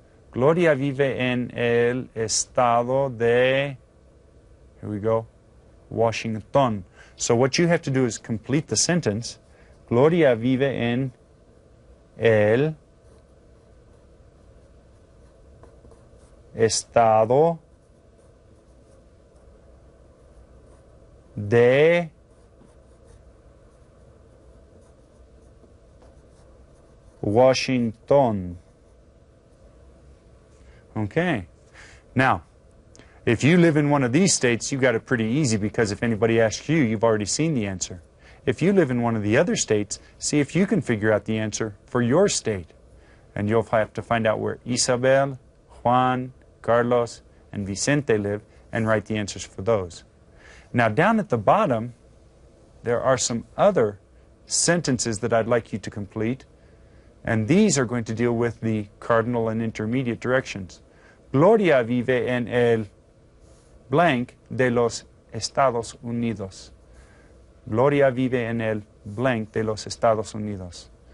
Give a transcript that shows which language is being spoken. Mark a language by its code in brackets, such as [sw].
[es] Gloria vive en el estado de... [en] Here we go. Washington. So what you have to do is complete the sentence. [es] Gloria vive en el estado de Washington. [en] Okay. Now, if you live in one of these states, you got it pretty easy, because if anybody asks you, you've already seen the answer. If you live in one of the other states, see if you can figure out the answer for your state. And you'll have to find out where Isabel, Juan, Carlos, and Vicente live and write the answers for those. Now, down at the bottom, there are some other sentences that I'd like you to complete. And these are going to deal with the cardinal and intermediate directions. [es] Gloria vive en el blank de los Estados Unidos. Gloria vive en el blank de los Estados Unidos.